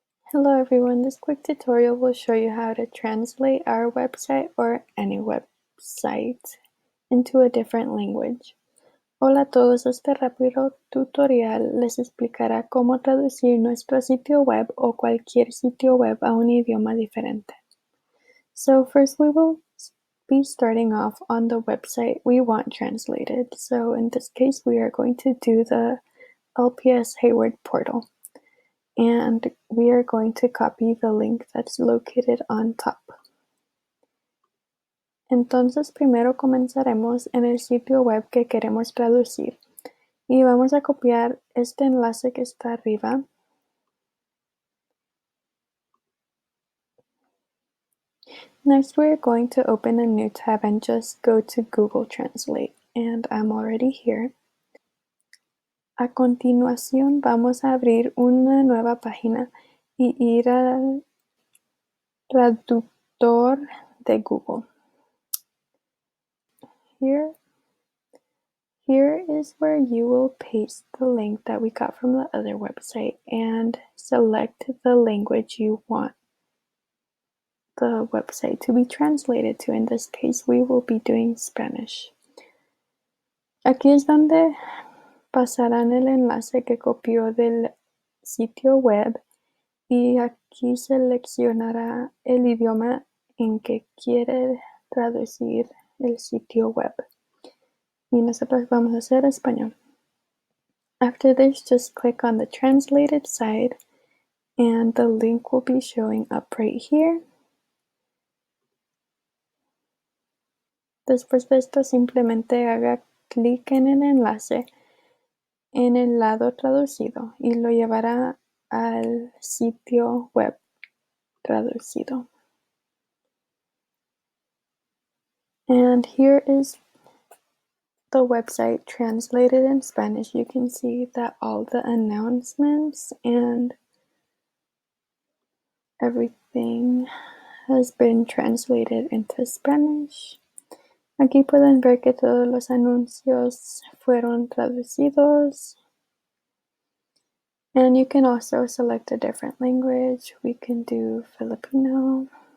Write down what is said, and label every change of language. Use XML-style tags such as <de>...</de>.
<en>Hello everyone, this quick tutorial will show you how to translate our website or any website into a different language.</en> <es>Hola a todos, este rápido tutorial les explicará cómo traducir nuestro sitio web o cualquier sitio web a un idioma diferente.</es> <en>So first we will be starting off on the website we want translated. So in this case we are going to do the LPS Hayward portal. And we are going to copy the link that's located on top.</en> <es>Entonces primero comenzaremos en el sitio web que queremos traducir y vamos a copiar este enlace que está arriba.</es> <en>Next we are going to open a new tab and just go to Google Translate, and I'm already here.</en> <es>A continuación vamos a abrir una nueva página y ir al traductor de Google.</es> <en>Here is where you will paste the link that we got from the other website and select the language you want the website to be translated to. In this case, we will be doing Spanish.</en> <es>Aquí es donde pasarán el enlace que copió del sitio web y aquí seleccionará el idioma en que quiere traducir el sitio web. Y nosotros vamos a hacer español.</es> <en>After this, just click on the translated side and the link will be showing up right here.</en> <es>Después de esto, simplemente haga clic en el enlace en el lado traducido y lo llevará al sitio web traducido.</es> <en>And here is the website translated in Spanish. You can see that all the announcements and everything has been translated into Spanish.</en> <es>Aquí pueden ver que todos los anuncios fueron traducidos.</es> <en>And you can also select a different language. We can do Filipino.</en>